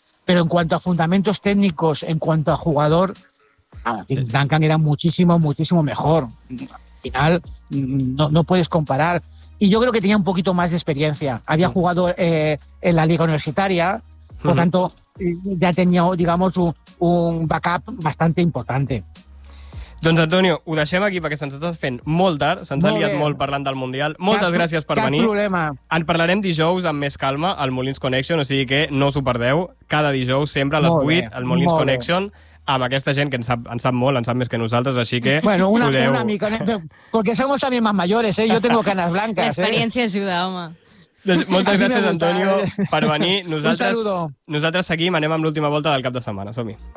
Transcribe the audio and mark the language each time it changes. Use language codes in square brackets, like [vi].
[es] Pero en cuanto a fundamentos técnicos, en cuanto a jugador, Duncan era muchísimo, muchísimo mejor. Al final no puedes comparar. Y yo creo que tenía un poquito más de experiencia. Había jugado en la liga universitaria, por tanto ya tenía, digamos, un backup bastante importante. [ca] Doncs, Antonio, ho deixem aquí perquè se'ns està fent molt tard, se'ns ha liat molt parlant del Mundial. Moltes gràcies per venir. Cap problema. En parlarem dijous amb més calma al Molins Connection, o sigui que no us ho perdeu. Cada dijous, sempre a les 8, al Molins Connection, amb aquesta gent que en sap molt, en sap més que nosaltres, així que... [es] Bueno, [ca] una mica, [es] porque somos también más mayores, yo tengo canas blancas. [ca] L'experiència ajuda, home. Doncs, moltes gràcies, Antonio, per venir. Nosaltres seguim, anem amb l'última volta del cap de setmana. Som-hi.